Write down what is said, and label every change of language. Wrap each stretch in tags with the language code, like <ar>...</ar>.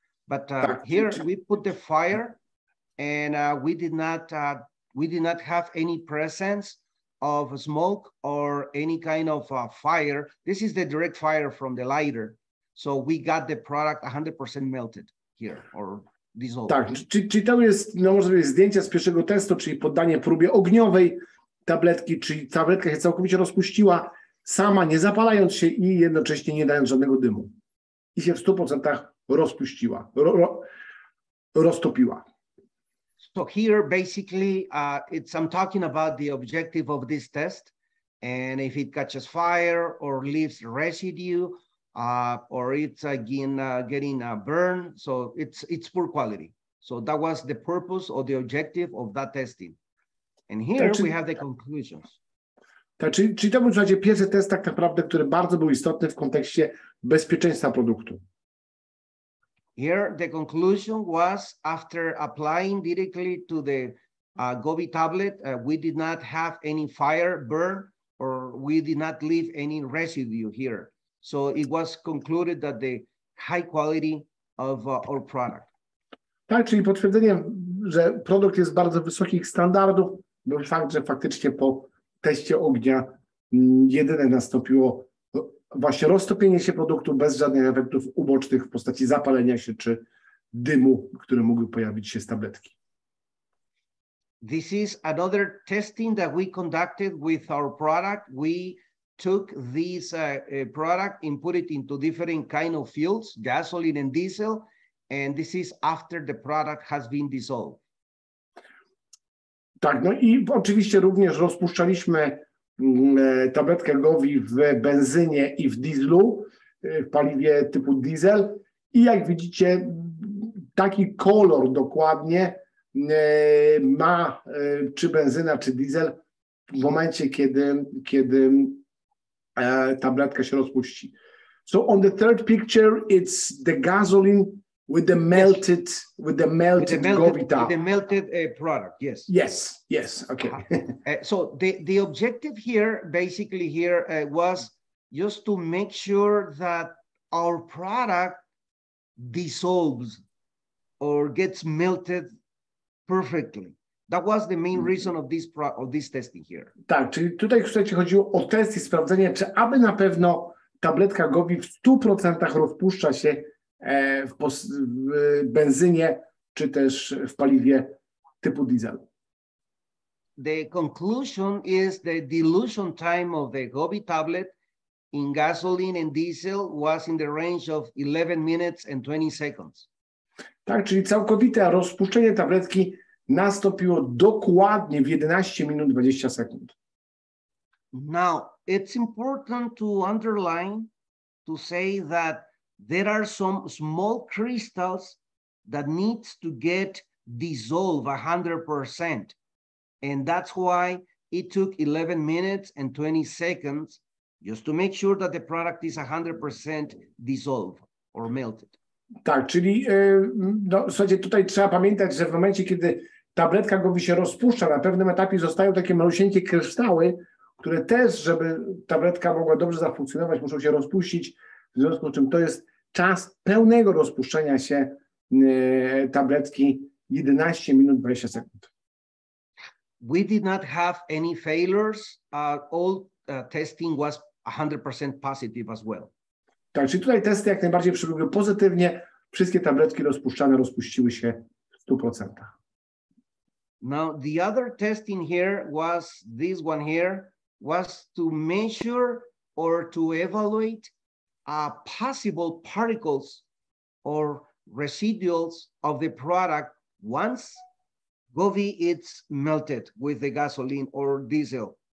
<en>But here we put the fire, and we did not have any presence of smoke or any kind of fire. This is the direct fire from the lighter. So we got the product 100% melted here or dissolved.</en> <pl>Tak, czyli to jest, no może być zdjęcie z pierwszego testu, czyli poddanie próbie ogniowej tabletki, czyli tabletka się całkowicie rozpuściła sama, nie zapalając się i jednocześnie nie dając żadnego dymu. I się w 100% rozpuściła, roztopiła.</pl> <en>So here, basically, I'm talking about the objective of this test, and if it catches fire or leaves residue, or it's again getting burned, so it's poor quality. So that was the purpose or the objective of that testing. And here we have the conclusions.</en> <pl>Tak, czyli to był w zasadzie pierwszy test tak naprawdę, który bardzo był istotny w kontekście bezpieczeństwa produktu.</pl> <en>Here, the conclusion was after applying directly to the Govi tablet, we did not have any fire burn or we did not leave any residue here. So it was concluded that the high quality of our product.</en> <pl>Tak, czyli potwierdzenie, że produkt jest bardzo wysokich standardów, był fakt, że faktycznie po teście ognia jedyne nastąpiło właśnie roztopienie się produktu bez żadnych efektów ubocznych w postaci zapalenia się czy dymu, który mógł pojawić się z tabletki.</pl> <en>This is another testing that we conducted with our product. We took this product and put it into different kind of fuels, gasoline and diesel, and this is after the product has been dissolved.</en> <pl>Tak, no i oczywiście również rozpuszczaliśmy tabletkę GOVI w benzynie i w dieslu, w paliwie typu diesel i jak widzicie taki kolor dokładnie ma czy benzyna, czy diesel w momencie, kiedy tabletka się rozpuści.</pl> <en>So on the third picture, it's the gasoline with the melted, yes. with the melted Govita. With the melted product, yes. Yes, yes, okay. So the objective here, basically here, was just to make sure that our product dissolves or gets melted perfectly. That was the main reason of this testing here.</en> <pl>Tak, czyli tutaj słuchajcie, chodziło o test i sprawdzenie, czy aby na pewno tabletka GOVI w 100% rozpuszcza się w benzynie, czy też w paliwie typu diesel.</pl> <en>The conclusion is the dilution time of the GOVI tablet in gasoline and diesel was in the range of 11 minutes and 20 seconds.</en> <pl>Tak, czyli całkowite rozpuszczenie tabletki nastąpiło dokładnie w 11 minut 20 sekund.</pl> <en>Now, it's important to underline, to say that there are some small crystals that needs to get dissolved 100%. And that's why it took 11 minutes and 20 seconds just to make sure that the product is 100% dissolved or melted.</en> <pl>Tak, czyli no, słuchajcie, tutaj trzeba pamiętać, że w momencie, kiedy tabletka GOVI się rozpuszcza, na pewnym etapie zostają takie malusieńkie kryształy, które też, żeby tabletka mogła dobrze zafunkcjonować, muszą się rozpuścić, w związku z czym to jest czas pełnego rozpuszczenia się tabletki 11 minut 20 sekund.</pl> <en>We did not have any failures. All testing was 100% positive as well.</en> <pl>Tak, czyli tutaj testy jak najbardziej przebiegły pozytywnie. Wszystkie tabletki rozpuszczane rozpuściły się w 100%.</pl> <en>Now, the other testing here was this one here, was to measure or to evaluate possible particles or residuals of the product once GOVI is melted with the gasoline or diesel.</en>